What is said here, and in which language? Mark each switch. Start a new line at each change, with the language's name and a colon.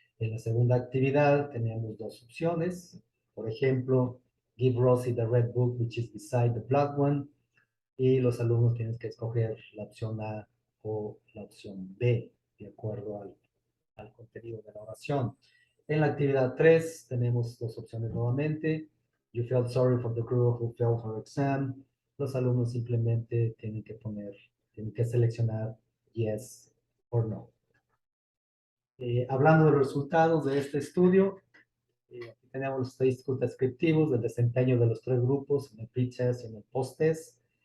Spanish: En la segunda actividad tenemos dos opciones, por ejemplo,
English: give Rosie the red book which is beside the black one,
Spanish: y los alumnos tienen que escoger la opción A o la opción B, de acuerdo al contenido de la oración. En la actividad 3 tenemos dos opciones nuevamente.
English: You felt sorry for the girl who failed her exam.
Spanish: Los alumnos simplemente tienen que seleccionar
English: yes or no.
Spanish: Hablando de los resultados de este estudio, aquí tenemos los estadísticos descriptivos del desempeño de los 3 grupos, en el pre-test y en el post-test.